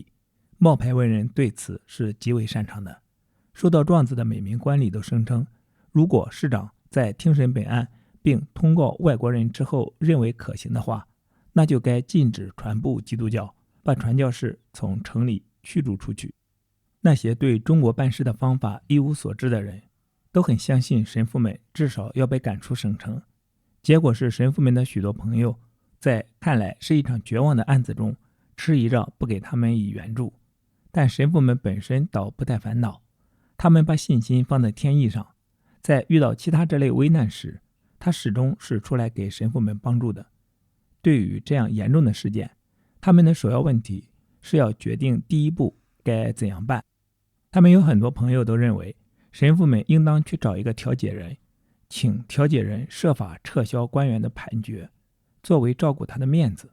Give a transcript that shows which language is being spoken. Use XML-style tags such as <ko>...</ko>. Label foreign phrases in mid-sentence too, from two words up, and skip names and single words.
<zh>冒牌文人對此是極為擅長的。收到狀子的每名官吏都聲稱，如果市長在聽審本案並通告外國人之後認為可行的話，那就該禁止傳播基督教，把傳教士從城裡驅逐出去。那些對中國辦事的方法一無所知的人，都很相信神父們至少要被趕出省城。結果是神父們的許多朋友在看來是一場絕望的案子中遲疑着不給他們以援助，但神父們本身倒不太煩惱。他們把信心放在天意上，在遇到其他這類危難時，他始終是出來給神父們幫助的。對於這樣嚴重的事件，他們的首要問題是要決定第一步該怎樣辦。他們有很多朋友都認為，神父們應當去找一個調解人，請調解人設法撤銷官員的判決，作為照顧他的面子。</zh>